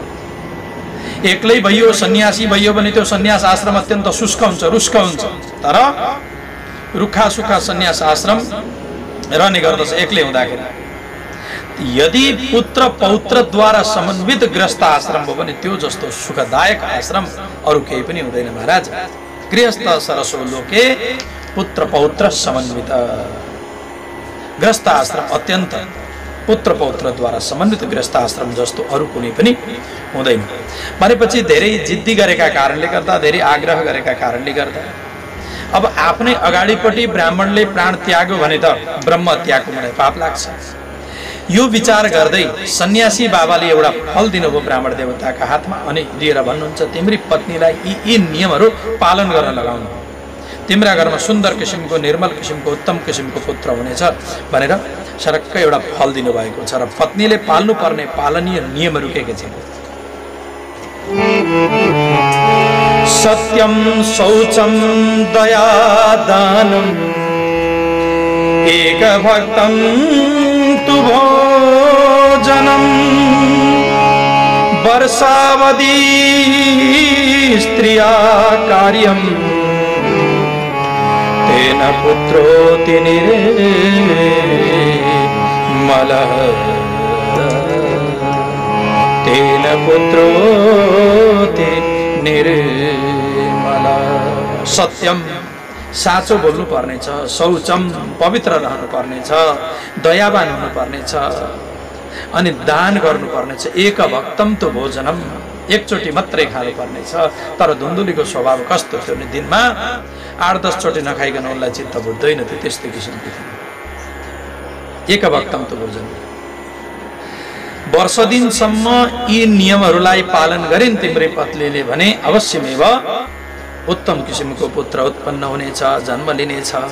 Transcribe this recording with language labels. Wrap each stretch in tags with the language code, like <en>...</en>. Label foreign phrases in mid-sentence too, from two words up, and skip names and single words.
<ne>एक्लै भइयो, सन्यासी भइयो भने त्यो सन्यास आश्रम अत्यन्त शुष्क हुन्छ, रुष्क हुन्छ। तर रुखा सुखा सन्यास आश्रम रहने गर्दछ एक्लै हुँदाखेरि। यदि पुत्र पौत्रद्वारा समन्वित गृहस्थ आश्रम हो भने त्यो जस्तो सुखदायक आश्रम अरू केही पनि हुँदैन महाराज।</ne> <sa>गृहस्थ सरसो लोके पुत्र पौत्र समन्वित,</sa> <ne>गृहस्थ आश्रम अत्यन्त पुत्र पौत्रद्वारा समन्वित गृहस्थ आश्रम जस्तो अरू कुनै पनि हुँदैन। भनेपछि धेरै जिद्दी गरेका कारणले गर्दा, धेरै आग्रह गरेका कारणले गर्दा अब आफ्नै अगाडिपट्टि ब्राह्मणले प्राण त्याग्यो भने त ब्रह्म हत्याको मलाई पाप लाग्छ। यो विचार गर्दै सन्यासी बाबाले एउटा फल दिनुभयो ब्राह्मण देवताका हातमा अनि लिएर भन्नुहुन्छ तिम्री पत्नीलाई यी नियमहरू पालन गर्न लगाउनु, तिम्रा घरमा सुन्दर किसिमको, निर्मल किसिमको, उत्तम किसिमको पुत्र हुनेछ भनेर सरक्क एउटा फल दिनुभएको छ। र पत्नीले पाल्नुपर्ने पालनीय नियमहरू के छन्?</ne> <sa>सत्यम शौचम दया दानम एक भक्तम तु भोजनम वर्षावधि स्त्रिया कार्यम तेन पुत्रोति निर्मलः तेन पुत्रोति निर्मलः।</sa> <ne>सत्यम साँचो बोल्नु पर्नेछ, शौचम पवित्र रहनु पर्नेछ, दयावान हुनु पर्नेछ अनि दान गर्नुपर्नेछ।</ne> <sa>एक भक्तम तो भोजनम,</sa> <ne>एकचोटि मात्रै खानु पर्नेछ। तर धुन्धुलीको स्वभाव कस्तो थियो भने दिनमा 8-10 चोटि नखाइकन उनलाई चित्त बुझ्दैन थियो, त्यस्तो किसिमको थियो।</ne> <sa>एक भक्तम तो भोजन,</sa> <ne>वर्ष दिनसम्म यी नियमहरूलाई पालन गरिन् तिम्रै पत्नीले भने अवश्यमेव उत्तम किसिमको पुत्र उत्पन्न हुनेछ, जन्म लिनेछ।</ne>